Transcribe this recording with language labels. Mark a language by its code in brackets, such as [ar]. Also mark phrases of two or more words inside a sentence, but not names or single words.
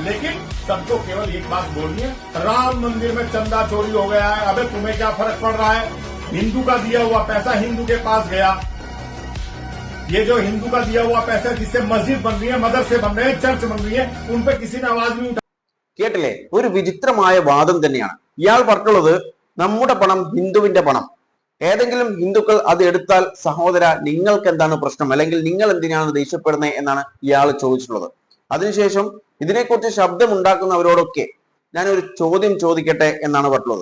[hi] लेकिन सबको केवल एक बात बोलनी है, राम मंदिर में चंदा चोरी हो गया है, अबे तुम्हें क्या फर्क पड़ रहा है? हिंदू का दिया हुआ पैसा हिंदू के पास गया। ये जो हिंदू का दिया हुआ पैसा जिससे मस्जिद बन रही है, मदरसे बन रहे हैं, चर्च बन रही है, उन पे किसी ने आवाज नहीं उठाई. [ml] കേട്ടില്ലേ? ഒരു വിചിത്രമായ വാദം തന്നെയാണ്. ഇയാൾ പറഞ്ഞുള്ളത് നമ്മുടെ പണം ഹിന്ദുവിന്റെ പണം, ഏതെങ്കിലും ഹിന്ദുക്കൾ അത് എടുത്താൽ സഹോദര നിങ്ങൾക്ക് എന്താണ് പ്രശ്നം, അല്ലെങ്കിൽ നിങ്ങൾ എന്തിനാണ് ദേഷ്യപ്പെടുന്നത് എന്നാണ് ഇയാൾ ചോദിച്ചിട്ടുള്ളത്. അതിനുശേഷം ഇതിനെക്കുറിച്ച് ശബ്ദമുണ്ടാക്കുന്നവരോടൊക്കെ ഞാൻ ഒരു ചോദ്യം ചോദിക്കട്ടെ എന്നാണ് പറഞ്ഞുള്ളത്.